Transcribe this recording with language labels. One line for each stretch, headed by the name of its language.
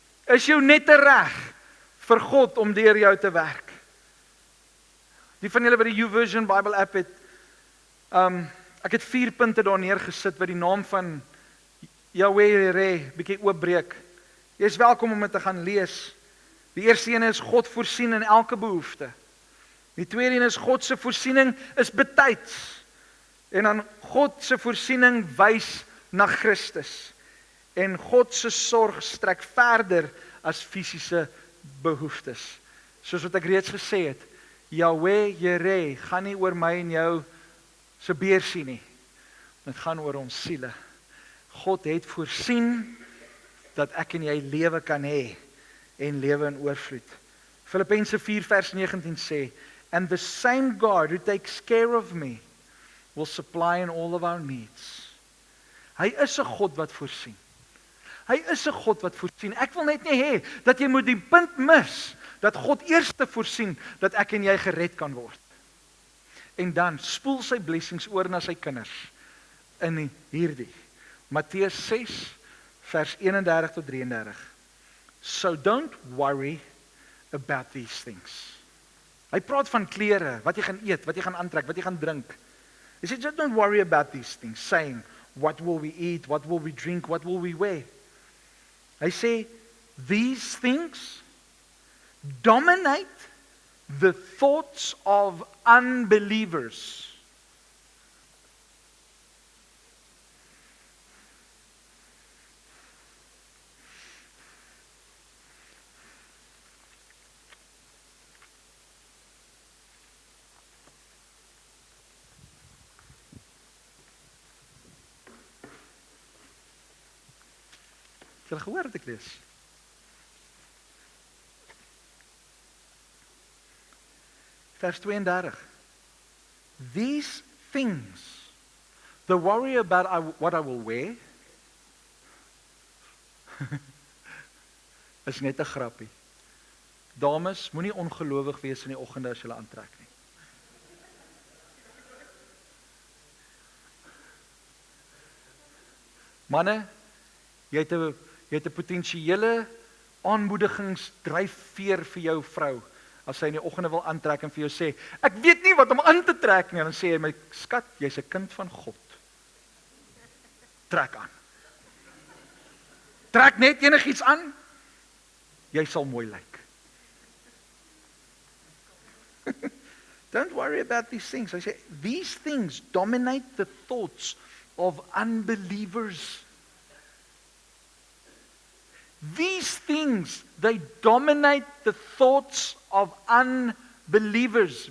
Afrikaans: Is jou net reg vir God om deur jou te werk? Die van julle wat die YouVersion Bible app het, ek het 4 punte daar neergesit wat die naam van Yahweh Jireh bietjie oopbreek. Jy is welkom om dit te gaan lees. Die eerste een is God voorsien in elke behoefte. Die tweede een is God se voorsiening is betyds. En dan God se voorsiening wys na Christus. En God se sorg strek verder as fisiese behoeftes. Soos wat ek reeds gesê het, Yahweh Jireh gaan nie oor my en jou se beursie nie. Dit gaan oor ons siele. God het voorsien dat ek en jy lewe kan hê en lewe in oorvloed. Filippense 4 vers 19 sê,
English: and the same God who takes care of me will supply in all of our needs.
Afrikaans: Hy is 'n God wat voorsien. Hy is 'n God wat voorsien. Ek wil net nie hê dat jy moet die punt mis dat God eers voorsien dat ek en jy gered kan word. En dan spoel sy blessings oor na sy kinders in hierdie Matteus 6 vers 31 tot 33.
English: So don't worry about these things.
Afrikaans: Hy praat van klere, wat jy gaan eet, wat jy gaan aantrek, wat jy gaan drink.
English: He said, just don't worry about these things, saying, what will we eat, what will we drink, what will we wear?
Afrikaans: Hy sê,
English: these things dominate the thoughts of unbelievers.
Afrikaans: Het julle gehoor wat ek lees? Vers 32.
English: These things, the worry about what I will wear,
Afrikaans: is net 'n grappie. Dames, moenie ongelowig wees in die oggende as jy aantrek nie. Manne, jy het 'n potensiële aanmoedigingsdryfveer vir jou vrou. As sy in die oggende wil aantrek en vir jou sê, ek weet nie wat om aan te trek nie, dan sê hy, my skat, jy's 'n kind van God. Trek aan. Trek net enigiets aan, jy sal mooi lyk.
English: Don't worry about these things.
Afrikaans: Hy sê,
English: these things dominate the thoughts of unbelievers. These things, they dominate the thoughts of unbelievers.